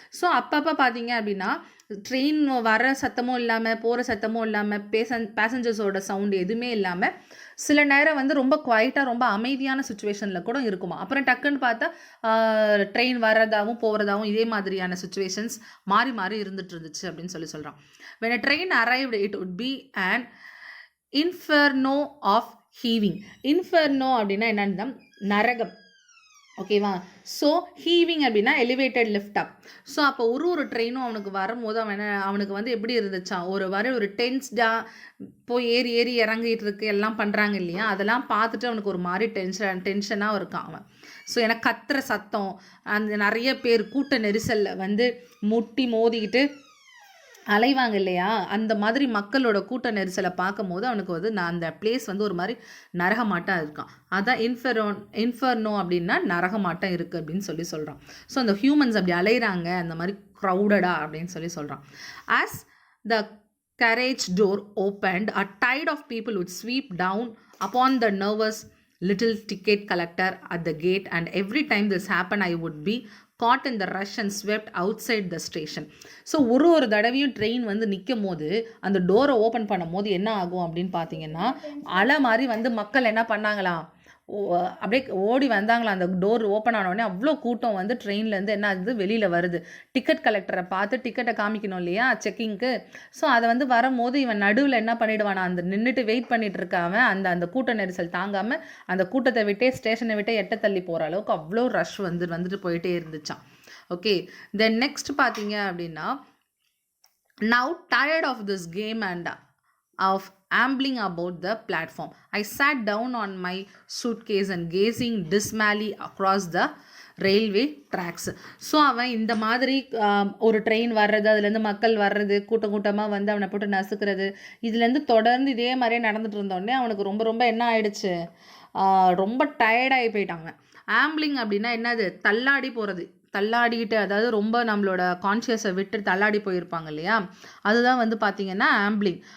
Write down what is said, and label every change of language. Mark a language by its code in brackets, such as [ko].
[ta] So அப்பப்போ பார்த்தீங்க அப்படின்னா ட்ரெயின் வர சத்தமும் இல்லாமல் போகிற சத்தமும் இல்லாமல் பேசஞ்சர்ஸோட சவுண்டு எதுவுமே இல்லாமல் சில நேரம் வந்து ரொம்ப குவைட்டாக ரொம்ப அமைதியான சுச்சுவேஷனில் கூட இருக்குமா. அப்புறம் டக்குன்னு பார்த்தா ட்ரெயின் வர்றதாகவும் போகிறதாகவும் இதே மாதிரியான சுச்சுவேஷன்ஸ் மாறி மாறி இருந்துட்டு இருந்துச்சு அப்படின்னு சொல்கிறான். [en] when a train arrived it would be an inferno of heaving. [ta] inferno அப்படின்னா என்னன்னா நரகம், ஓகேவா. ஸோ ஹீவிங் அப்படின்னா [en] Elevated lift up. [ta] ஸோ அப்போ ஒரு ட்ரெயினும் அவனுக்கு வரும்போது அவனுக்கு வந்து எப்படி இருந்துச்சான், ஒரு டென்ஸ்டாக போய் ஏறி ஏறி இறங்கிட்டு இருக்கு எல்லாம் பண்ணுறாங்க இல்லையா, அதெல்லாம் பார்த்துட்டு அவனுக்கு ஒரு மாதிரி டென்ஷனாக இருக்கான் அவன். ஸோ எனக்கு கத்துற சத்தம், அந்த நிறைய பேர் கூட்ட நெரிசலில் வந்து முட்டி மோதிக்கிட்டு அலைவாங்க இல்லையா, அந்த மாதிரி மக்களோட கூட்ட நெரிசலை பார்க்கும் போது அவனுக்கு வந்து அந்த பிளேஸ் வந்து ஒரு மாதிரி நரகமாட்டம் இருக்கான். அதான் இன்ஃபர்னோ அப்படின்னா நரகமாட்டம் இருக்குது அப்படின்னு சொல்கிறான். ஸோ அந்த ஹியூமன்ஸ் அப்படி அலைகிறாங்க அந்த மாதிரி க்ரௌடடா அப்படின்னு சொல்கிறான். [en] As the carriage door opened, a tide of people would sweep down upon the nervous little ticket collector at the gate, and every time this happened I would be caught in the rush and swept outside the station. [ta] So ஒரு தடவையும் train வந்து நிற்கும் போது அந்த டோரை open பண்ணும் போது என்ன ஆகும் அப்படின்னு பார்த்தீங்கன்னா, அலை மாதிரி வந்து மக்கள் என்ன பண்ணாங்களாம், அப்படியே ஓடி வந்தாங்களா. அந்த டோர் ஓப்பன் ஆனோடனே அவ்வளோ கூட்டம் வந்து ட்ரெயின்லேருந்து என்ன ஆகுது, வெளியில் வருது. டிக்கெட் கலெக்டரை பார்த்து டிக்கெட்டை காமிக்கணும் இல்லையா செக்கிங்க்கு. ஸோ அதை வந்து வரும்போது இவன் நடுவில் என்ன பண்ணிவிடுவானா, அந்த நின்றுட்டு வெயிட் பண்ணிட்டு இருக்காம அந்த கூட்ட நெரிசல் தாங்காமல் அந்த கூட்டத்தை விட்டே ஸ்டேஷனை விட்டே எட்ட தள்ளி போகிற அளவுக்கு அவ்வளோ ரஷ் வந்துட்டு போயிட்டே இருந்துச்சான். [en] okay, then next [ta] பார்த்தீங்க அப்படின்னா, [en] Now tired of this game and of ambling about the platform, I sat down on my suitcase and gazing dismally across the railway tracks. [ta] So அவன் இந்த மாதிரி ஒரு ட்ரெயின் வர்றது, அதுலேருந்து மக்கள் வர்றது, கூட்டமாக வந்து அவனை போட்டு நசுக்கிறது, இதுலேருந்து தொடர்ந்து இதே மாதிரியே நடந்துட்டு இருந்தோடனே அவனுக்கு ரொம்ப என்ன ஆயிடுச்சு, ரொம்ப டயர்டாகி போயிட்டாங்க. ஆம்பிளிங் அப்படின்னா என்னது, தள்ளாடி போகிறது, தள்ளாடிக்கிட்டு, அதாவது ரொம்ப நம்மளோட கான்ஷியஸை விட்டு தள்ளாடி போயிருப்பாங்க இல்லையா, அதுதான் வந்து பார்த்திங்கன்னா ஆம்பிளிங்.